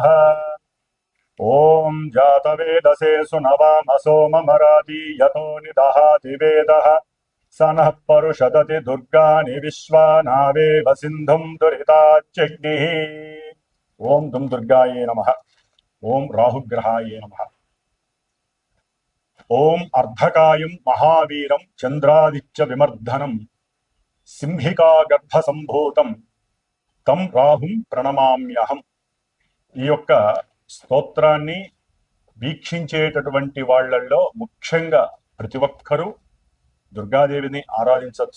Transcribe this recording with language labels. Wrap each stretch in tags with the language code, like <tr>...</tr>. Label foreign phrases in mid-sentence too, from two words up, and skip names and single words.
<sa>ओम जातवेदसे सुनवामसो ममराति यतो निदहाति वेदः स नः परुषदति दुर्गानि विश्वानावेव सिन्धुं दुरिताच्यग्निः। ओम दुं दुर्गायै नमः। ओम राहुग्रहाय नमः। ओम अर्धकायं महावीरं चंद्रादित्य विमर्दनं సింహికా గర్భ సంభూతం తం రాహుం ప్రణమామ్యహం.</sa> <te>ఈ యొక్క స్తోత్రాన్ని వీక్షించేటటువంటి వాళ్ళల్లో ముఖ్యంగా ప్రతి ఒక్కరూ దుర్గాదేవిని ఆరాధించవచ్చు.</te>